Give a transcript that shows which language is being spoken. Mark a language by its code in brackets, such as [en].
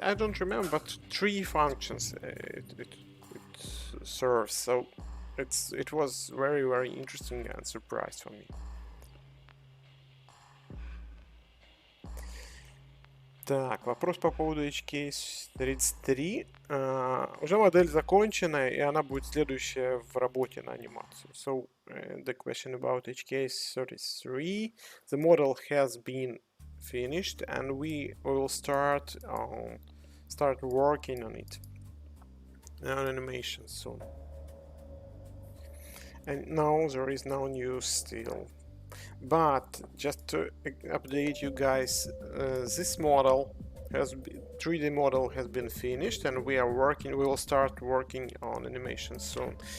[en] I don't remember, but 3 functions it serves. So it was very, very interesting and surprise for me. [ru] Так, вопрос по поводу HCase 33. Уже модель закончена, и она будет следующая в работе на анимацию. [en] So, the question about HCase 33. The model has been finished, and we will start working on it, on animation soon. And no, there is no news still. But just to update you guys, this model 3D model has been finished, and we will start working on animation soon.